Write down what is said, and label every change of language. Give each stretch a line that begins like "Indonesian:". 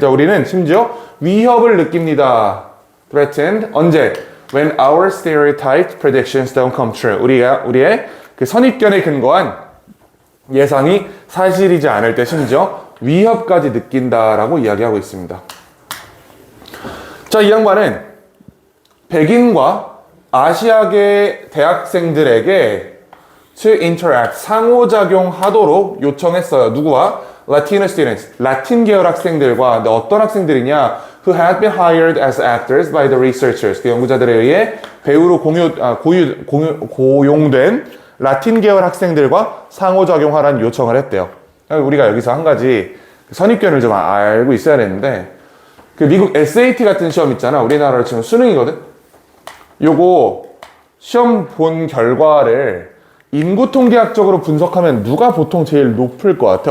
Korean: 자, 우리는 심지어 위협을 느낍니다. threatened. 언제?
English: When our stereotyped predictions don't come true.
Korean: 우리의 선입견에 근거한 예상이 사실이지 않을 때 심지어 위협까지 느낀다라고 이야기하고 있습니다. 자, 이 양반은 백인과 아시아계 대학생들에게
English: to interact,
Korean: 상호작용하도록 요청했어요. 누구와?
English: Latino students,
Korean: 라틴 계열 학생들과. 근데 어떤 학생들이냐?
English: Who had been hired as actors by the researchers.
Korean: 그 연구자들에 의해 배우로 고용된 라틴 계열 학생들과 상호작용하라는 요청을 했대요. 우리가 여기서 한 가지 선입견을 좀 알고 있어야 되는데, 미국 SAT 같은 시험 있잖아. 우리나라로 치면 수능이거든. 요거 시험 본 결과를 인구 통계학적으로 분석하면 누가 보통 제일 높을 것 같아?